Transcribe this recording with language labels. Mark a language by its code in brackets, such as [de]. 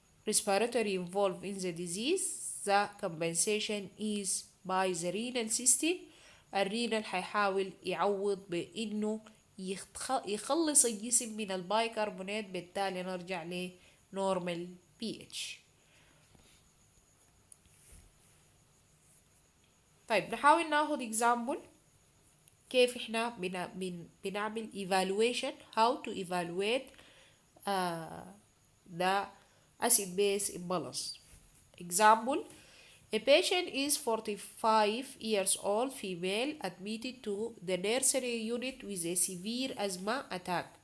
[en] Respiratory involved in the disease, the compensation is by the renal system. [ar] الرينال هيحاول يعوض بانه يخلص الجسم من البايكربونات، بالتالي نرجع ل normal pH. طيب نحاول ناخد example كيف احنا بنعمل evaluation [en] how to evaluate the acid base imbalance. Example: a patient is 45 years old female admitted to the nursery unit with a severe asthma attack.